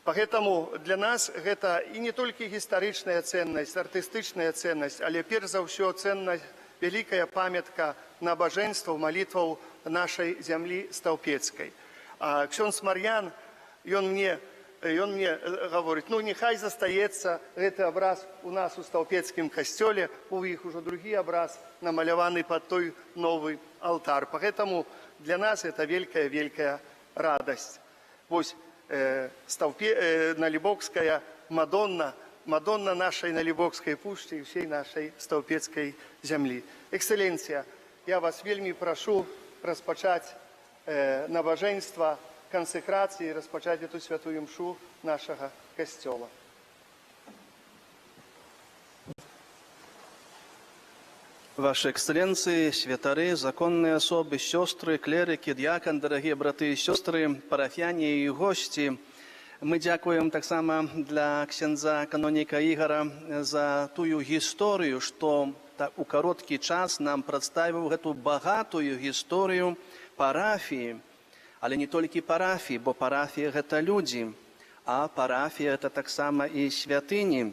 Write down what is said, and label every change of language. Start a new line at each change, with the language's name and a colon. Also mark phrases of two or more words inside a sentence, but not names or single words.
Russian: Поэтому для нас
Belarusian: гэта і не толькі гістарычная ценнасць, артыстычная ценнасць, але перш за ўсё ценнасць, вялікая памятка набажэнстваў, малітваў нашай зямлі стаўпецкай. А ксёндз Мар'ян, ён мне гаворыць, ну нехай застаецца гэты абраз у нас у стаўпецкім касцёле, у іх ужо другі абраз намаляваны пад той новы алтар.
Russian: Поэтому для нас это великая радасць.
Belarusian: Вось Налібокская Мадонна нашай Налібокскай пушчы і ўсей нашай стаўпецкай зямлі. Экселенція, я вас вельмі прашу распачаць набажэнства кансекрацыі, распачаць эту святую мшу нашага касцёла.
Russian: Ваши эксцелленции, святары, законные особы, сестры, клерики, дьякон, дорогие браты и сестры,
Belarusian: парафяне и гости, мы дякуем так само для ксяндза каноніка Ігора за тую гісторыю, што у кароткі час нам прадставіў гэту багатую гісторыю парафіі, але не толькі парафіі, бо парафія гэта людзі, а парафія гэта таксама і святыні.